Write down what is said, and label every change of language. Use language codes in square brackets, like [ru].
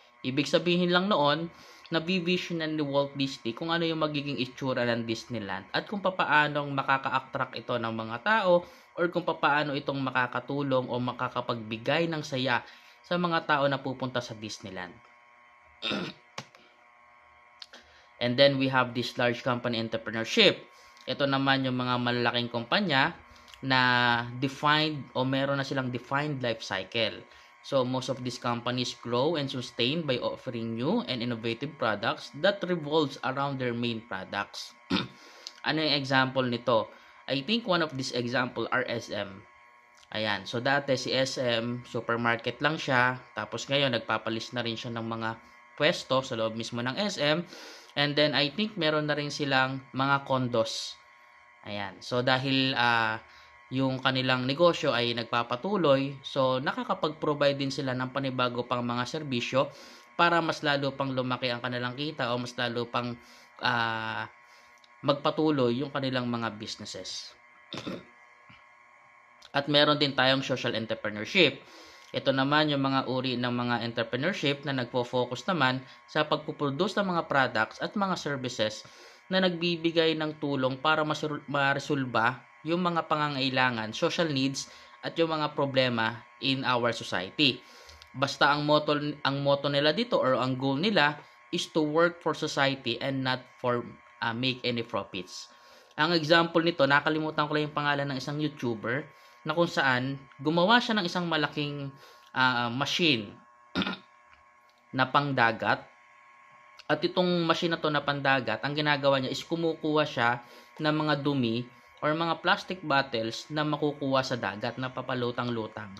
[tl] Ibig sabihin lang noon, nabivisionan ni Walt Disney kung ano yung magiging itsura ng Disneyland at kung papaanong makaka-attract ito ng mga tao or kung papaano itong makakatulong o makakapagbigay ng saya sa mga tao na pupunta sa Disneyland. [en] And then we have this large company entrepreneurship. [tl] Ito naman yung mga malalaking kumpanya na defined o meron na silang defined life cycle. [en] So most of these companies grow and sustain by offering new and innovative products that revolves around their main products. [tl] Ano yung example nito? [en] I think one of these example are SM. [tl] Ayan, so dati si SM, supermarket lang siya, tapos ngayon nagpapalis na rin siya ng mga pwesto sa loob mismo ng SM, and then I think meron na rin silang mga condos. Ayan, so dahil yung kanilang negosyo ay nagpapatuloy. So, nakakapag-provide din sila ng panibago pang mga serbisyo para mas lalo pang lumaki ang kanilang kita o mas lalo pang ah, magpatuloy yung kanilang mga businesses. At meron din tayong social entrepreneurship. Ito naman yung mga uri ng mga entrepreneurship na nagpo-focus naman sa pagpuproduce ng mga products at mga services na nagbibigay ng tulong para maresolba yung mga pangangailangan, social needs, at yung mga problema in our society. Basta ang motto nila dito or ang goal nila is [en] to work for society and not for make any profits. [tl] Ang example nito, nakalimutan ko lang yung pangalan ng isang YouTuber na kung saan gumawa siya ng isang malaking machine na pangdagat. At itong machine na to na pandagat, ang ginagawa niya is kumukuha siya ng mga dumi or mga plastic bottles na makukuha sa dagat na papalutang-lutang.